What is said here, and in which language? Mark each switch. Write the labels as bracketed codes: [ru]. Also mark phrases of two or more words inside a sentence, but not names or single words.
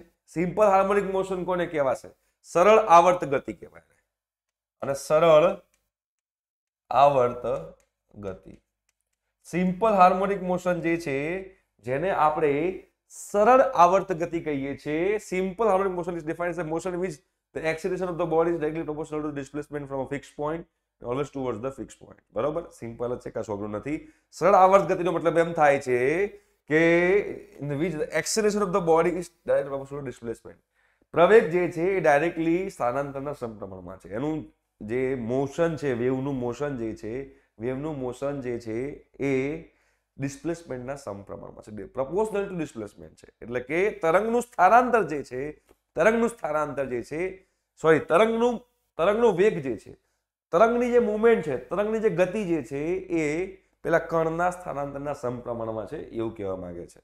[en] simple harmonic motion [gu] કોને કહેવાશે? સરળ આવર્ત ગતિ કહેવાય. અને સરળ આવર્ત ગતિ, [en] simple harmonic motion [gu] જે છે જેને આપણે સરળ આવર્ત ગતિ કહીએ છીએ. [en] Simple harmonic motion is defined as a motion in which the acceleration of the body is directly proportional to the displacement from a fixed point and always towards the fixed point. [gu] બરોબર? સિમ્પલ જ છે, કશું અઘરું નથી. સરળ આવર્ત ગતિનો મતલબ એમ થાય છે કે [en] in which the acceleration of the body is directly proportional to displacement. [gu] પ્રવેગ જે છે એ ડાયરેક્ટલી સ્થાનાંતરના સમપ્રમાણમાં છે. એનું જે મોશન છે, વેવનું મોશન જે છે, વેવનું મોશન જે છે એ ડિસ્પ્લેસમેન્ટના સમપ્રમાણમાં છે, [en] proportional to displacement [gu] છે. એટલે કે તરંગનું સ્થાનાંતર જે છે, તરંગનો વેગ જે છે, તરંગની જે મુવમેન્ટ છે, તરંગની જે ગતિ જે છે એ પેલા કણના સ્થાનાંતરના સમપ્રમાણમાં છે, એવું કહેવા માંગે છે.